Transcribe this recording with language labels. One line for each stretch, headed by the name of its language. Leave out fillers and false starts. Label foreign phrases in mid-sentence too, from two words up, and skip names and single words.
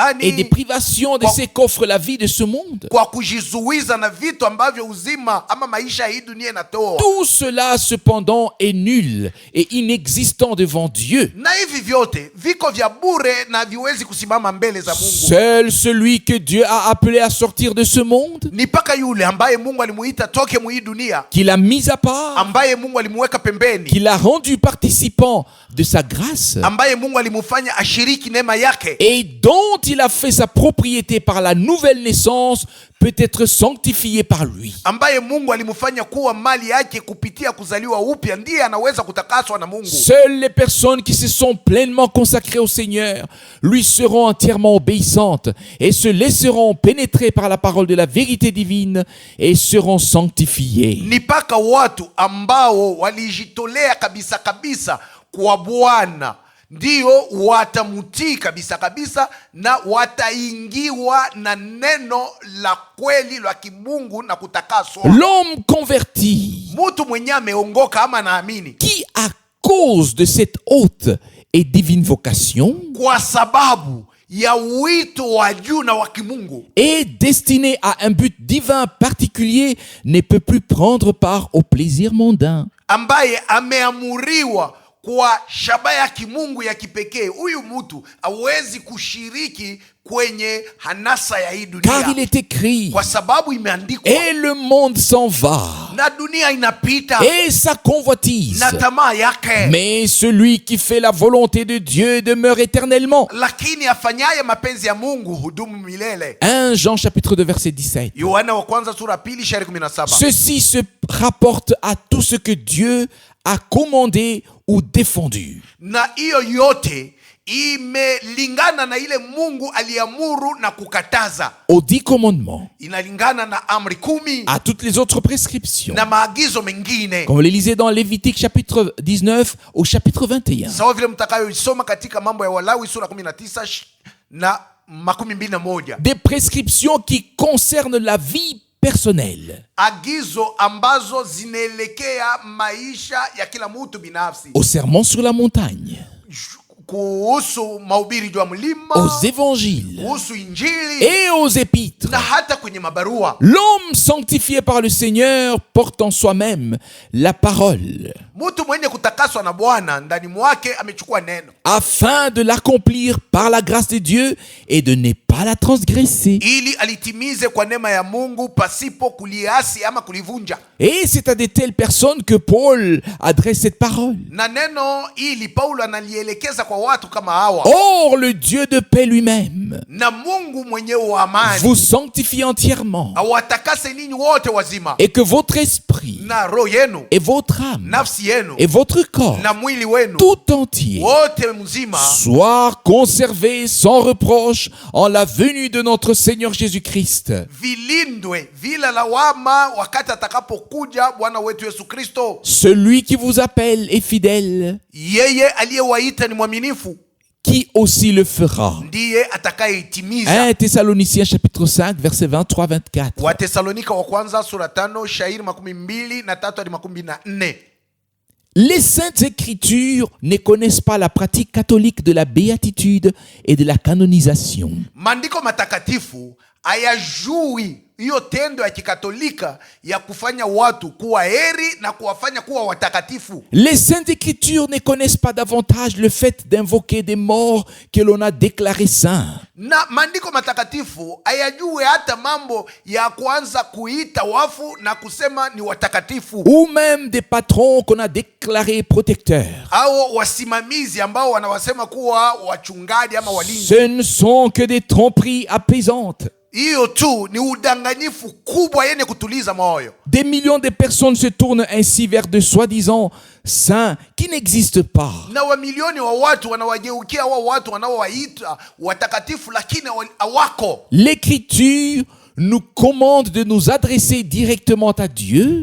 Swahili: fulani,
French: privations de ce qu'offre la vie de ce monde.
Swahili: kwa kujizuiza na vitu ambavyo uzima ama maisha ya hii dunia inatoa.
French: Tout cela cependant est nul et inexistant devant Dieu.
Swahili: Na hivi vyote viko vya bure na viwezi kusimama mbele za Mungu.
French: Seul celui que Dieu a appelé à sortir de ce monde,
Swahili: Ni mpaka yule ambaye Mungu alimuita toke mu hii dunia,
French: qu'il a mis à part,
Swahili: ambaye Mungu alimuweka pembeni,
French: qu'il a rendu participant de sa grâce
Swahili: ambaye Mungu alimufanya ashiriki neema yake,
French: et dont il a fait sa propriété par la nouvelle naissance, peut être sanctifié par lui.
Swahili: ambaye Mungu alimufanya kuwa mali yake kupitia kuzaliwa upya, ndiye anaweza kutakaswa na Mungu.
French: Seules les personnes qui se sont pleinement consacrées au Seigneur lui seront entièrement obéissantes et se laisseront pénétrer par la parole de la vérité divine et seront sanctifiées.
Swahili: Ni mpaka watu ambao walijitolea kabisa kabisa kwa Bwana ndio watamutii kabisa kabisa na wataingiwa na neno la kweli la kimungu na kutakaswa.
French: L'homme converti
Swahili: Mtu mwenye ameongoka ama naamini,
French: qui, à cause de cette haute et divine vocation,
Swahili: kwa sababu ya wito wa juu na wa kimungu,
French: est destiné à un but divin particulier, ne peut plus prendre part au plaisir mondain.
Swahili: ambaye ameamuriwa kwa shabaha ya kimungu ya kipekee, huyu mtu hawezi kushiriki kwenye hanasa ya hii
French: Car il
Swahili: dunia,
French: est écrit,
Swahili: kwa sababu imeandikwa,
French: et le monde s'en va,
Swahili: na dunia inapita
French: et sa convoitise.
Swahili: na tamaa yake,
French: Mais celui qui fait la volonté de Dieu demeure éternellement.
Swahili: lakini afanyaye mapenzi ya Mungu hudumu milele.
French: 1 Jean chapitre 2 verset 17.
Swahili: Yohana wa kwanza sura pili shairi 17.
French: Ceci se rapporte à tout ce que Dieu a commandé ou défendu.
Swahili: Na hiyo yote imelingana na ile Mungu aliamuru na kukataza,
French: Aux 10 commandements,
Swahili: inalingana na amri 10
French: à toutes les autres prescriptions.
Swahili: na maagizo mengine,
French: Comme vous le lisez dans Lévitique chapitre 19 au chapitre 21.
Swahili: sawa vile mtakayoisoma katika mambo ya Walawi sura 19 na 11.
French: Des prescriptions qui concernent la vie personnelle.
Swahili: Agizo ambazo zinaelekea maisha ya kila mtu binafsi.
French: Au sermon sur la montagne.
Swahili: Kuhusu mahubiri juu ya mlima,
French: aux évangiles
Swahili: kuhusu injili
French: et aux épîtres.
Swahili: na hata kwenye mabarua.
French: L'homme sanctifié par le Seigneur porte en soi-même la parole,
Swahili: Mtu mwenye kutakaswa na Bwana ndani mwake amechukua neno,
French: afin de l'accomplir par la grâce de Dieu et de ne pas la transgresser.
Swahili: ili alitimize kwa neema ya Mungu pasipo kuliasi ama kulivunja.
French: Et c'est à de telles personnes que Paul adresse cette parole.
Swahili: Na neno ili Paulo analielekeza kwa watu kama hawa.
French: Or, le Dieu de paix lui-même
Swahili: Na Mungu mwenyewe wa amani
French: vous sanctifie entièrement,
Swahili: awatakase ninyi wote wazima,
French: et que votre esprit
Swahili: na roho yenu,
French: et votre âme
Swahili: nafsi yenu,
French: et votre corps
Swahili: na mwili wenu
French: tout entier
Swahili: wote mzima
French: soient conservés sans reproche en la venue de notre Seigneur Jésus-Christ.
Swahili: vilindwe vila lawama wakati atakapokuja Bwana wetu Yesu Kristo.
French: Celui qui vous appelle est fidèle,
Swahili: Yeye aliyewaita ni mwaminifu,
French: qui aussi le fera.
Swahili: ndiye atakayeitimiza.
French: 1 Thessaloniciens chapitre 5 versets 23-24.
Swahili: Watesalonika wa kwanza sura 5 shairi 23 hadi 24.
French: Les saintes écritures ne connaissent pas la pratique catholique de la béatitude et de la canonisation.
Swahili: Maandiko matakatifu hayajui hiyo tendo ya kikatolika ya kufanya watu kuwa heri na kuwafanya kuwa watakatifu.
French: Les saintes écritures ne connaissent pas davantage le fait d'invoquer des morts que l'on a déclarés saints.
Swahili: Na maandiko matakatifu hayajui hata mambo ya kuanza kuita wafu na kusema ni watakatifu,
French: Ou même des patrons qu'on a déclarés protecteurs.
Swahili: au wasimamizi ambao wanawasema kuwa wachungaji ama walinzi.
French: Ce ne sont que des tromperies apaisantes.
Swahili: Hiyo tu ni udanganyifu kubwa yenye kutuliza moyo.
French: Des millions de personnes se tournent ainsi vers de soi-disant saints qui n'existent pas.
Swahili: Na wamilioni wa watu wanawageukia wa watu wanaowaita watakatifu lakini hawako.
French: L'Écriture nous commande de nous adresser directement à Dieu